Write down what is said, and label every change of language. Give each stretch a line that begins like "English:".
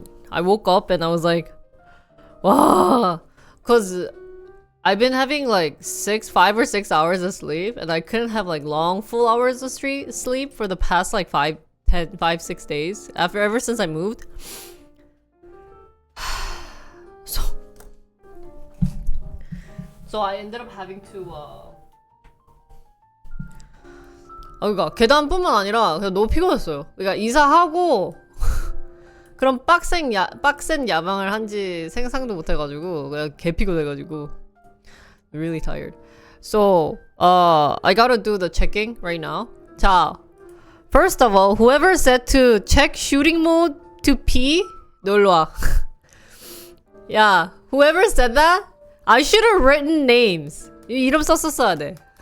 English: I woke up and I was like, wow, cause I've been having like 5 or 6 hours of sleep, and I couldn't have like long full hours of sleep for the past like 5, 6 days ever since I moved. So I ended up having to
Korean: 그러니까 계단뿐만 아니라 그냥 너무 피곤했어요. 그러니까 이사하고 그런 빡센 야방을 한지 생각도 못 해가지고 그냥 개 피곤해가지고
English: really tired. So I gotta do the checking right now. 자, first of all, whoever said to check shooting mode to P,
Korean: 놀러 와.
English: 야, whoever said that, I should have written names.
Korean: 이름 썼었어야 돼.